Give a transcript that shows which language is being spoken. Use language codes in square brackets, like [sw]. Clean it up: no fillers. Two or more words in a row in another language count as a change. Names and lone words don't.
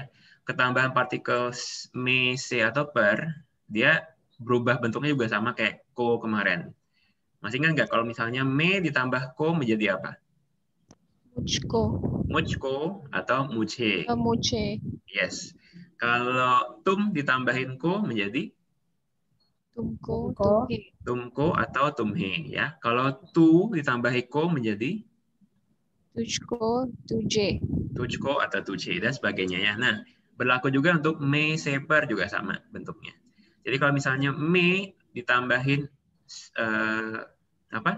[id] Ketambahan partikel me, se atau per, dia berubah bentuknya juga sama kayak ko kemarin. Masih ingat nggak kalau misalnya me ditambah ko menjadi apa? [hi] Muchko. Muchko atau muche. Muche. [id] Yes. Kalau tum ditambahin ko menjadi [hi] Tumko. Tumko. Tumhe. [id] tumko atau tumhe ya. Kalau tu ditambahi ko menjadi [hi] Tujko. Tuje. [id] tujko atau tuje dan sebagainya ya. Nah, berlaku juga untuk me, se, per juga sama bentuknya. Jadi kalau misalnya me ditambahin apa?